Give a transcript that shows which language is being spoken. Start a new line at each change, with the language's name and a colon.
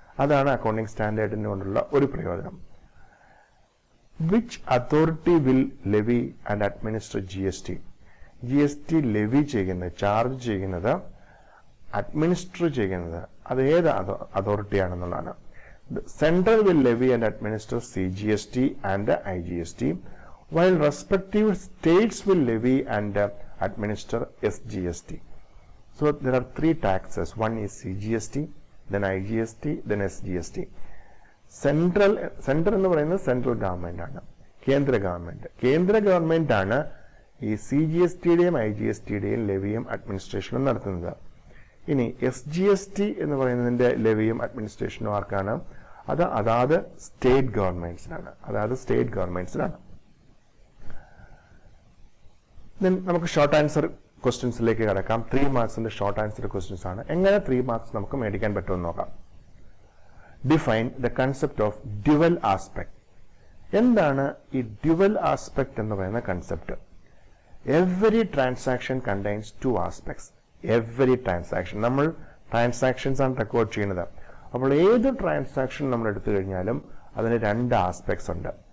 Malayalam: അതാണ് അക്കൗണ്ടിംഗ് സ്റ്റാൻഡേർഡിന് കൊണ്ടുള്ള ഒരു പ്രയോജനം.
English: Which authority will levy and administer GST?
Malayalam: GST levy ചെയ്യുന്നത്, ചാർജ് ചെയ്യുന്നത്, അഡ്മിനിസ്റ്റർ ചെയ്യുന്നത് അത് ഏത് അതോറിറ്റിയാണെന്നുള്ളതാണ്.
English: Central will levy and administer CGST and IGST, while respective states will levy and administer SGST. So there are 3 taxes. One is CGST, then IGST, then SGST.
Malayalam: Central എന്ന് പറയുന്നത് central government ആണ്, കേന്ദ്ര government ആണ് ഈ CGSTയുടെയും IGSTയുടെയും ലെവിയും അഡ്മിനിസ്ട്രേഷനും നടത്തുന്നത്. ഇനി SGST എന്ന് പറയുന്നതിന്റെ ലെവിയും അഡ്മിനിസ്ട്രേഷനും ആർക്കാണ്? അത് അതാത് സ്റ്റേറ്റ് ഗവൺമെന്റ്സിനാണ്. നമുക്ക് ഷോർട്ട് ആൻസർ ക്വസ്റ്റ്യൻസിലേക്ക് കടക്കാം. 3 മാർക്സിന്റെ ഷോർട്ട് ആൻസർ ക്വസ്റ്റ്യൻസ് ആണ്. എങ്ങനെ 3 മാർക്സ് നമുക്ക് മേടിക്കാൻ പറ്റുമെന്ന് നോക്കാം.
English: Define the concept of dual aspect.
Malayalam: എന്താണ് ഈ ഡ്യുവൽ ആസ്പെക്ട് എന്ന് പറയുന്ന concept?
English: Every transaction contains 2 aspects.
Malayalam: Every transaction, നമ്മൾ ട്രാൻസാക്ഷൻസ് ആണ് റെക്കോർഡ് ചെയ്യുന്നത്. അപ്പോൾ ഏത് ട്രാൻസാക്ഷൻ നമ്മൾ എടുത്തു കഴിഞ്ഞാലും അതിന് 2 ആസ്പെക്ട്സ് ഉണ്ട്.